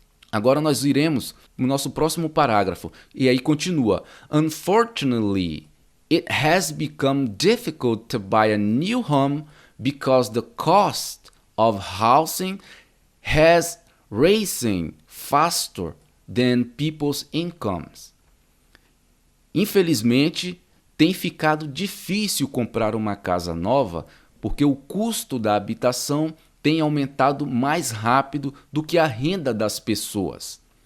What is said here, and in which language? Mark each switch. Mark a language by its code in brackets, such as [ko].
[pt] Agora nós iremos no nosso próximo parágrafo, e aí continua. [en] Unfortunately, it has become difficult to buy a new home because the cost of housing has risen faster than people's incomes. [pt] Infelizmente, tem ficado difícil comprar uma casa nova porque o custo da habitação tem aumentado mais rápido do que a renda das pessoas.